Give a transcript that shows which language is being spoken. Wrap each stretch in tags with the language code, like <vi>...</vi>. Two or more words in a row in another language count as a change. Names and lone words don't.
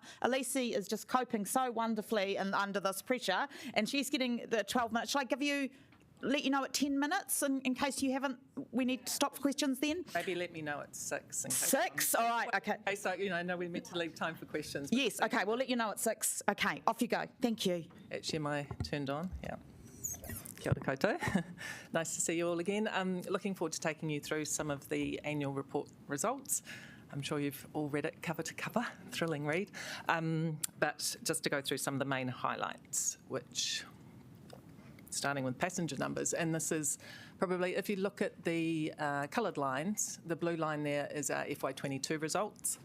<en>Elise is just coping so wonderfully under this pressure, and she's getting the 12 minutes. Shall I let you know at 10 minutes in case you haven't, we need to stop for questions then? Maybe let me know at 6. In case 6? All right, okay. Okay, so, I know we're meant to leave time for questions. Yes, okay, we'll let you know at 6. Okay, off you go. Thank you. Actually, am I turned on? Yeah.</en> <mi>Kia ora koutou.</mi> <en>Nice to see you all again. I'm looking forward to taking you through some of the annual report results. I'm sure you've all read it cover to cover, thrilling read. But just to go through some of the main highlights, which, starting with passenger numbers, and this is probably, if you look at the coloured lines, the blue line there is our FY22 results.</en>